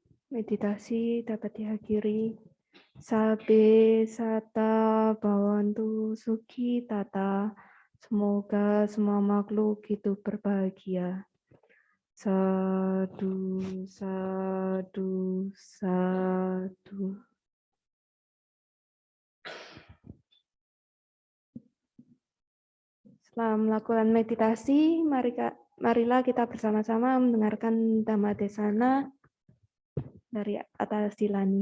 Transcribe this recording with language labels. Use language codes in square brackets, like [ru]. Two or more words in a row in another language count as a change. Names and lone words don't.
[id] Meditasi dapat diakhiri. [pi] Sabe sata bawantu suki tata. [id] Semoga semua makhluk hidup berbahagia. [pi] Sadu, sadu, sadu. [id] Setelah melakukan meditasi, marilah kita bersama-sama mendengarkan Dhamma Desana dari atas Dilani.